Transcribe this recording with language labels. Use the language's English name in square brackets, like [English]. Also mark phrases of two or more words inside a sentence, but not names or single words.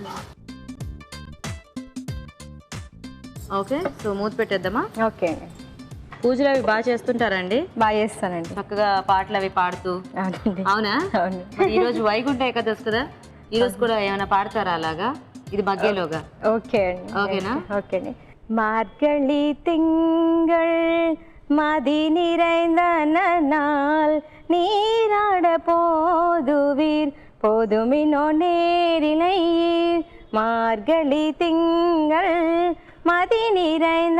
[Telugu] ఓకే, సో మూత పెట్టేద్దామా? ఓకే అండి. పూజలు అవి బాగా చేస్తుంటారండి? బాగా చేస్తానండి, చక్కగా పాటలు అవి పాడుతూ. అవునా? అవును. ఈ రోజు వైకుంఠ ఏకాదశి కదా, ఈ రోజు కూడా ఏమైనా పాడతారా అలాగా? ఇది మగ్గేలోగా. ఓకే అండి. ఓకేనా? ఓకే అండి. [Tamil] மார்கழி திங்கள் மதி நிறைந்த நாள் நீராட போதுவீர் போதுமினோ நேரிலையீர் மார்கழி திங்கள் மதி நிறைந்த